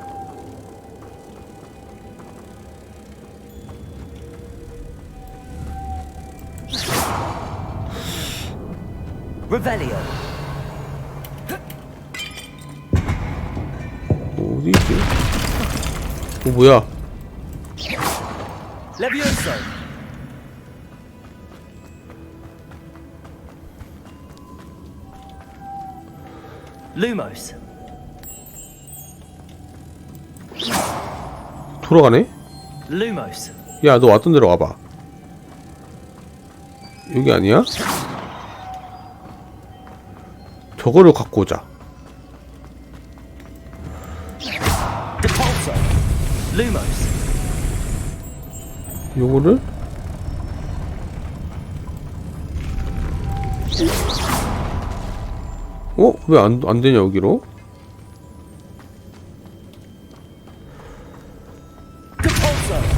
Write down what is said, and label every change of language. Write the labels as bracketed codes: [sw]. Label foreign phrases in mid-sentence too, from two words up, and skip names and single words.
[ko] Revelio. 어디 있지? 뭐야? Levioso. Lumos. 돌아가네? Lumos. 야, 너 왔던 데로 와봐. 여기 아니야? 저거를 갖고 오자. Depulso. Lumos. 요거를 왜 안 되냐 여기로? Depulso.